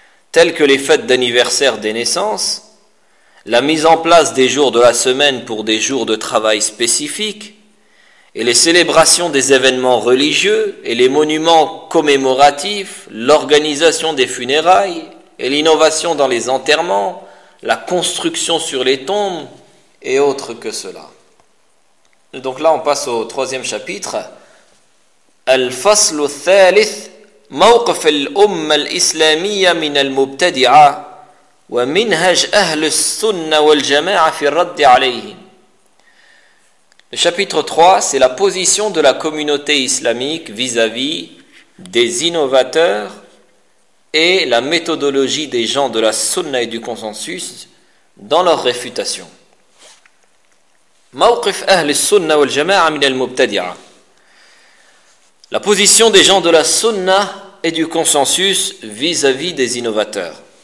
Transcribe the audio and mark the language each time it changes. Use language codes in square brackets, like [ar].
[fr] tels que les fêtes d'anniversaire des naissances, la mise en place des jours de la semaine pour des jours de travail spécifiques, et les célébrations des événements religieux et les monuments commémoratifs, l'organisation des funérailles et l'innovation dans les enterrements, la construction sur les tombes, et autre que cela. Donc là, on passe au troisième chapitre. [ar] الفصل الثالث موقف الأمة الإسلامية من المبتدعة ومنهج أهل السنة والجماعة في الرد عليهم. [fr] Le chapitre 3, c'est la position de la communauté islamique vis-à-vis des innovateurs et la méthodologie des gens de la Sunna et du consensus dans leur réfutation. [ar] موقف أهل السنة والجماعة من المبتدعة. [fr] La position des gens de la Sunna et du consensus vis-à-vis des innovateurs.